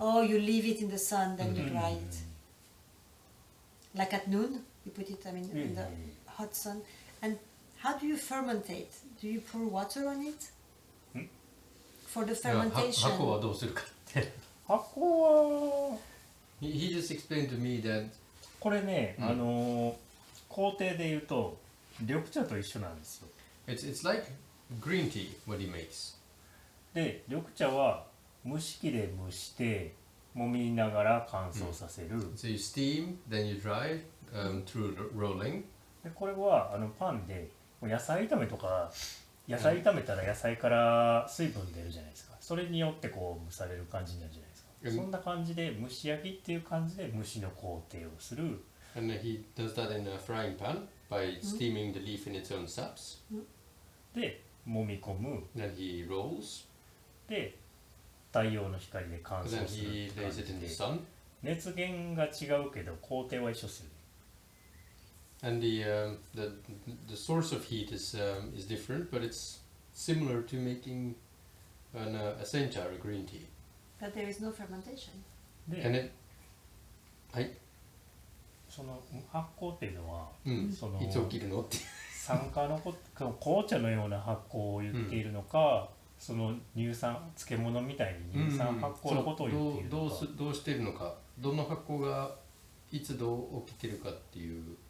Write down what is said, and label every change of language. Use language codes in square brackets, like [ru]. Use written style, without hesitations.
[en] Oh, you leave it in the sun, then you dry it. Like at noon, you put it, in the hot sun. And how do you fermentate? Do you pour water on it? For the [ja] 発 [en] fermentation. [ja] 酵はどうするかって発酵は [en] he just explained to me that [ja] これね、工程で言うと緑茶と一緒なんですよ。 [en] it's like green tea what he makes. [ja] で緑茶は蒸し器で蒸して揉みながら乾燥させる。 [en] So you steam, then you dry through rolling. [ja] でこれはパンで野菜炒めとか野菜炒めたら野菜から水分出るじゃないですか。それによってこう蒸される感じになるじゃないですか。そんな感じで蒸し焼きっていう感じで蒸しの工程をする。 [en] And he does that in a frying pan by steaming the leaf in its own saps. [ja] で揉み込む。 [en] Then he rolls. [ja] で太陽の光で乾 [en] And then it in the [ja] で [en] sun. [ja] 熱源が違うけど工程は一緒ですよね。 [en] And the source of heat is different, but it's similar to making a sencha or a green tea. But there is no fermentation. And [ja] で [en] it, はい [ja] その発酵っていうのは、そのいつ起きるのって酸化の紅茶のような発酵を言っているのか、その乳酸漬物みたいに乳酸発酵のことを言っているのか、どうしてるのか、どの発酵がいつどう起きてるかっていう。